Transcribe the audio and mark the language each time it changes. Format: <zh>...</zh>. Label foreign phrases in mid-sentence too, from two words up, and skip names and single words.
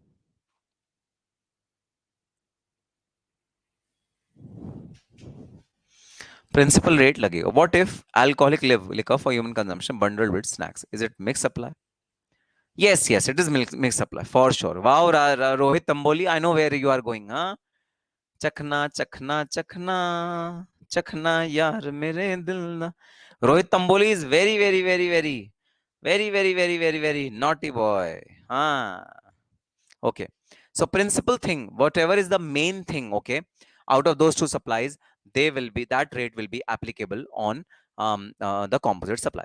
<en>Principal rate लगेगा. What if alcoholic liquor for human consumption bundled with snacks? Is it mixed supply? Yes, it is mixed supply for sure. Wow, Rohit Tamboli, I know where you are going. Huh?</en> <hi>चखना, चखना, चखना, चखना, यार मेरे दिल ना.</hi> <en>Rohit Tamboli is very, very, very, very, very, very, very, very, very naughty boy. Okay. So principal thing, whatever is the main thing, okay, out of those two supplies, that rate will be applicable on the composite supply.</en>